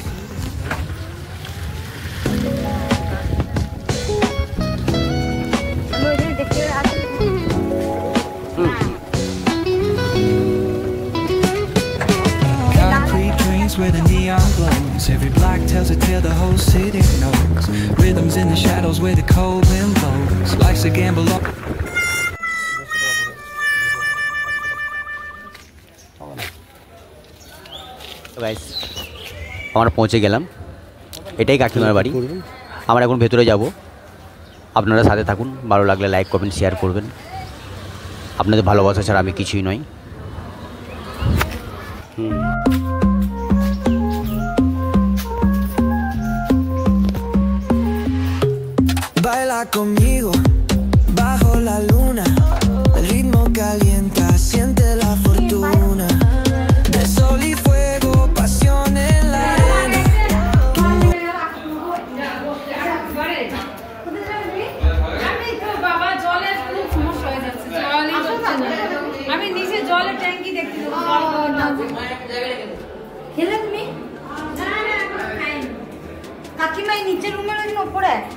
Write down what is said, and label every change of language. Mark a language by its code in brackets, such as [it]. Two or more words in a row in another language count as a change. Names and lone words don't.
[bn] আমি ওইখানে দেখতে আসি। [en] Where the neon glows, every block tells a tale the whole city knows. Rhythms in the shadows where the cold wind blows. Life's a gamble. [bn] গাইস, আমরা পৌঁছে গেলাম, এটাই কাকিমার বাড়ি। আমরা এখন ভেতরে যাব, আপনারা সাথে থাকুন। ভালো লাগলে লাইক কমেন্ট শেয়ার করবেন। আপনাদের ভালোবাসা ছাড়া আমি কিছুই নই। [es] Baila conmigo bajo la luna, el ritmo calienta, siente la fortuna de sol y fuego, pasión en la arena. [bn] আমি নিচে জলের ট্যাঙ্কি দেখতে খেলে তুমি কাকিমা নিচে রুমে রয়েছেন ওপরে।